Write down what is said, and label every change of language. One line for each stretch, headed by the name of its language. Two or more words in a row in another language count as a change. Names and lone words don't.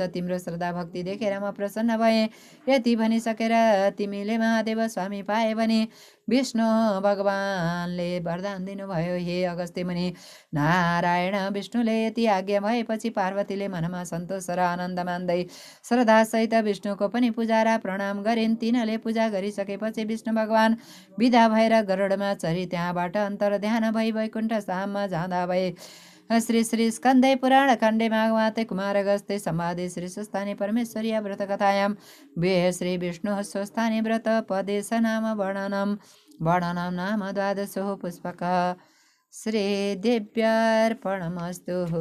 Nepali: तिम्रो श्रद्धा भक्ति देखेर म प्रसन्न भएँ। यति भनिसकेर तिमीले महादेव स्वामी पाए भने विष्णु भगवानले वरदान दिनुभयो, हे अगस्त्य मुनि, नारायण विष्णुले यति आज्ञा भएपछि पार्वतीले मनमा सन्तोष र आनन्द मान्दै श्रद्धासहित विष्णुको पनि पूजा र प्रणाम गरिन्। तिनले पूजा गरिसकेपछि विष्णु भगवान विदा भएर गरुडमा चढी त्यहाँबाट अन्तर्ध्यान भई वैकुण्ठ धाममा जाँदा भए।
Sanskrit: श्री श्री स्कन्दै पुराण खण्डे माघमाते कुमारगस्ते संवादे श्री स्वस्थानी परमेश्वरी व्रत कथायां वे श्री विष्णु स्वस्थानी व्रत पदेश नाम वर्णनम नाम 12 पुष्पक। श्री देव्यार्पणमस्तु।